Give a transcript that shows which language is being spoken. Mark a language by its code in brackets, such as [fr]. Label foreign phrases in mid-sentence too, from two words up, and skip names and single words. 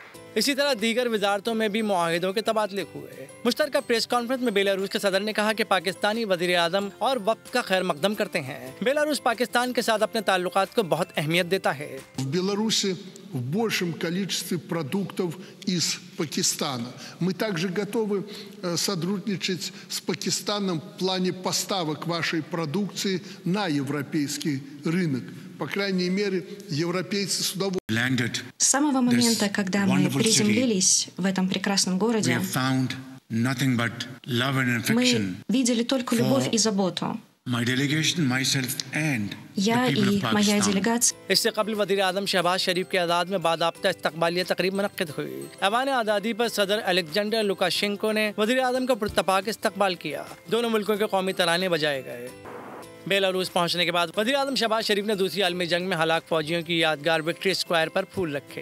[ur] اسی طرح دیگر وزارتوں میں بھی معاہدوں کے تبادلے ہوئے۔ مشترکہ پریس کانفرنس میں بیلاروس کے صدر نے کہا کہ پاکستانی وزیر اعظم اور وقت کا خیر مقدم کرتے ہیں. بیلاروس پاکستان کے ساتھ اپنے تعلقات کو بہت اہمیت دیتا ہے. [ru] Беларуси в большем количестве продуктов из Пакистана. Мы также готовы сотрудничать с Пакистаном в плане поставок вашей продукции на европейский рынок. По крайней мере, европейцы с удовольствием. С самого момента, когда мы приземлились в этом прекрасном городе, мы видели только любовь и заботу. Я и моя делегация. [ur] اس سے قبل وزیر اعظم شہباز شریف کے آزاد میں باضابطہ استقبالیہ تقریب منعقد ہوئی. ایوان آزادی پر صدر الیگزینڈر لوکاشینکو نے وزیر اعظم کا پرتپاک استقبال کیا. دونوں ملکوں کے قومی ترانے بجائے گئے۔ بیلاروس پہنچنے کے بعد وزیر اعظم شہباز شریف نے دوسری عالمی جنگ میں ہلاک فوجیوں کی یادگار وکٹری اسکوائر پر پھول رکھے.